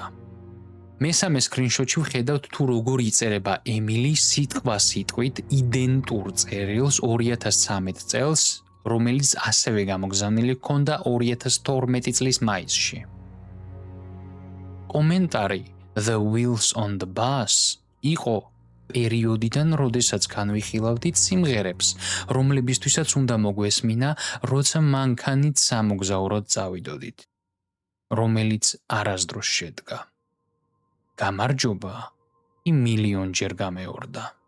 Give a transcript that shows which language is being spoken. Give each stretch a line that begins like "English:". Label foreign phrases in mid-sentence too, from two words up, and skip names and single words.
Georgian: მესამე სკრინშოტში ვხედავთ თუ როგორ იწერება ემილი სიტყვასიტყვით იდენტურ წერილს 2013 წელს, რომელიც ასევე გამოგზავნილი ჰქონდა 2012 წლის მაისში. კომენტარი
English: The wheels on the bus
Georgian: იყო პერიოდიდან, როდესაც განვიხილავდით სიმღერებს, რომლებისთვისაც უნდა მოგვესმინა, როცა მანქანით სამოგზაუროდ წავიდოდით, რომელიც არასდროს შედგა. გამარჯობა მილიონჯერ გამეორდა.